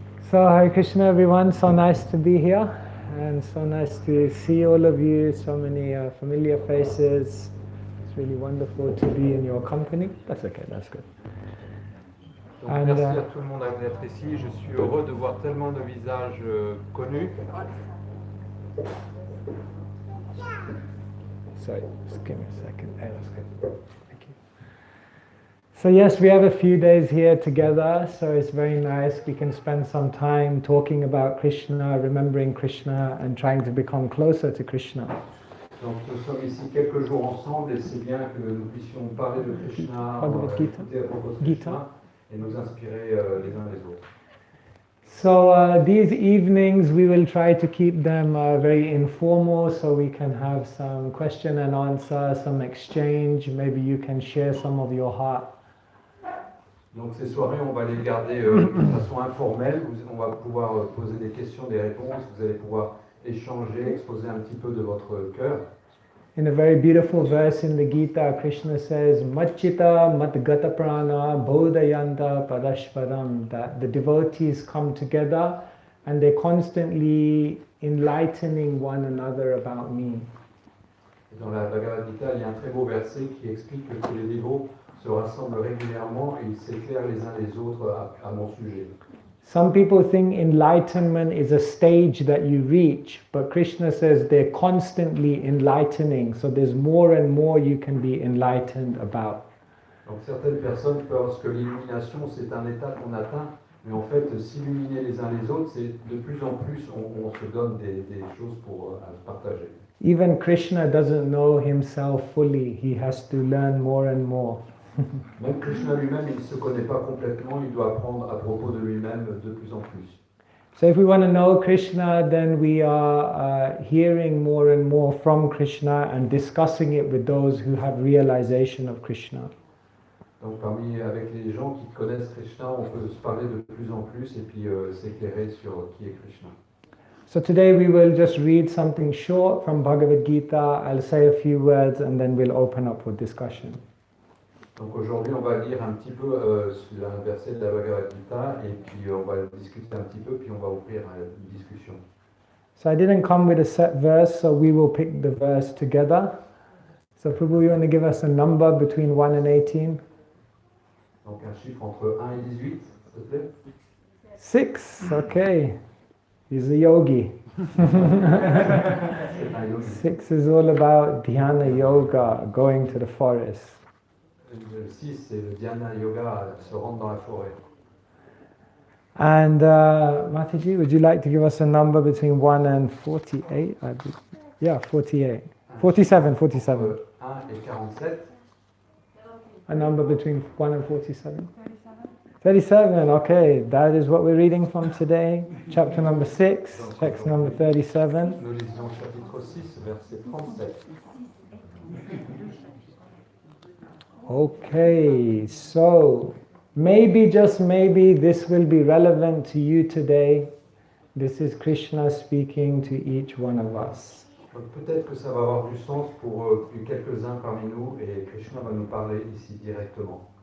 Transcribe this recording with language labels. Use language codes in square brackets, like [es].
[en] So Hare Krishna everyone, so nice to be here and so nice to see all of you, so many familiar faces. It's really wonderful to be in your company. That's okay, that's good. [fr] Donc, merci à tout le monde d'être ici. Je suis heureux de voir tellement de visages connus. [en] Sorry, just give me a second. Hey, that's good. Thank you. So yes, we have a few days here together, so it's very nice. We can spend some time talking about Krishna, remembering Krishna, and trying to become closer to Krishna. [fr] Donc nous sommes ici quelques jours ensemble et c'est bien que nous puissions parler de Krishna, écouter à propos de Krishna et nous inspirer les uns les autres. [en] So these evenings we will try to keep them very informal, so we can have some question and answer, some exchange. Maybe you can share some of your heart. [fr] Donc ces soirées, on va les garder de façon informelle. On va pouvoir poser des questions, des réponses. Vous allez pouvoir échanger, exposer un petit peu de votre cœur. [en] In a very beautiful verse in the Gita, Krishna says, [sa] Machita Matgata Prana Bodhayanta Padashparam, [en] that the devotees come together and they're constantly enlightening one another about me. [fr] Et dans la Bhagavad Gita, il y a un très beau verset qui explique que les dévots se rassemblent régulièrement et ils s'éclairent les uns les autres à mon sujet. [en] Some people think enlightenment is a stage that you reach, but Krishna says they're constantly enlightening, so there's more and more you can be enlightened about. [fr] Donc certaines personnes pensent que l'illumination c'est un état qu'on atteint, mais en fait s'illuminer les uns les autres, c'est de plus en plus on se donne des choses pour partager. [en] Even Krishna doesn't know himself fully, he has to learn more and more. [fr] Même Krishna lui-même, il ne se connaît pas complètement, il doit apprendre à propos de lui-même de plus en plus. [en] So if we want to know Krishna, then we are hearing more and more from Krishna and discussing it with those who have realization of Krishna. [fr] Donc avec les gens qui connaissent Krishna, on peut se parler de plus en plus et puis s'éclairer sur qui est Krishna. [en] So today we will just read something short from Bhagavad Gita. I'll say a few words and then we'll open up for discussion. [fr] Donc aujourd'hui, on va lire un petit peu sur un verset de la Bhagavad Gita et puis on va discuter un petit peu, puis on va ouvrir une discussion. [en] So I didn't come with a set verse, so we will pick the verse together. So Prabhu, you want to give us a number between 1 and 18? [fr] Donc un chiffre entre 1 et 18, s'il te plaît. [en] 6, okay. He's a yogi. 6 is all about dhyana yoga, going to the forest. [fr] Le 6, c'est le dhyana yoga, se rendre dans la forêt. [en] And Mataji, would you like to give us a number between 1 and 48? Yeah, 48. 47, 47. [fr] 1 et 47. [en] A number between 1 and 47? 37, okay. That is what we're reading from today. Chapter number 6, text number 37. [fr] Nous lisons chapitre 6, verset 37. [en] Okay, so maybe, just maybe, this will be relevant to you today. This is Krishna speaking to each one of us. [fr] Donc peut-être que ça va avoir du sens pour quelques-uns parmi nous et Krishna va nous parler ici directement.